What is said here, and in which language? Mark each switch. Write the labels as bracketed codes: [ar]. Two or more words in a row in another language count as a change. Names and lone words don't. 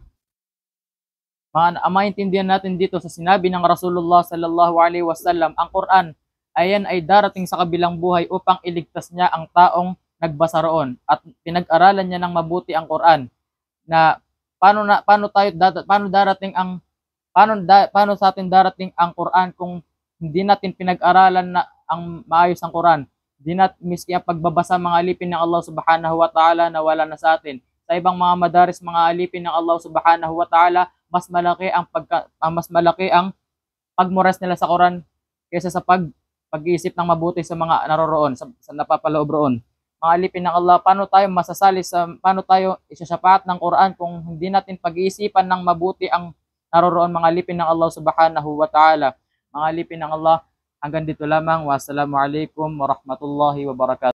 [tl] Maintindihan natin dito sa sinabi ng Rasulullah [ar] صلى الله عليه وسلم, [tl] ang Quran ayan ay darating sa kabilang buhay upang iligtas niya ang taong nagbasa roon, at pinag-aralan niya ng mabuti ang Quran, na paano sa atin darating ang Quran kung hindi natin pinag-aralan na ang maayos ang Quran. Hindi natin, miski ang pagbabasa mga alipin ng Allah [ar] سبحانه وتعالى, [tl] na wala na sa atin. Sa ibang mga madaris, mga alipin ng Allah [ar] سبحانه وتعالى, [tl] mas malaki ang pagmores nila sa Quran kaysa sa pag-iisip ng mabuti sa mga naroroon, sa napapaloob roon. Mga alipin ng Allah, paano tayo isasapat ng Quran kung hindi natin pag-iisipan ng mabuti ang naroroon, mga alipin ng Allah [ar] سبحانه وتعالى. [tl] Mga alipin ng Allah, hanggang dito lamang. [ar] والسلام عليكم ورحمة الله وبركاته.